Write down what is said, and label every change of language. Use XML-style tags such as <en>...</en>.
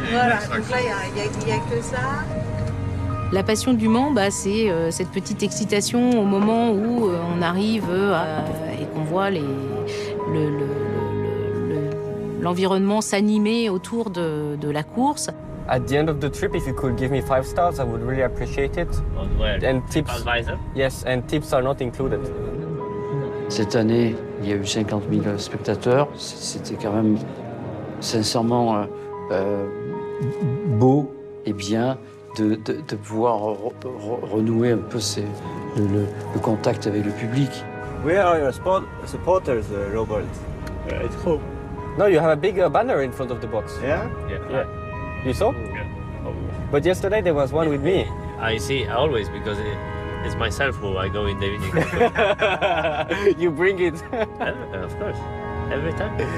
<fr>Voilà, donc là, il n'y a que ça. La passion du Mans, bah, c'est cette petite excitation au moment où on arrive et qu'on voit l'environnement s'animer autour de la course.</fr> <en>at the end of the trip, if you could give me 5 stars, I would really appreciate it. On where? And tips. Advisor? Yes, and tips are not included.</en> <fr>Cette année, il y a eu 50 000 spectateurs. C'était quand même sincèrement beau et bien de pouvoir renouer un peu le contact avec le public.</fr> <en>Where are your supporters, Robert? At home. No, you have a big banner in front of the box. Yeah? Yeah. You saw? Yeah. But yesterday there was one with me. I see, always, because it's myself who I go in David. You bring it. Of course. Every time.</en>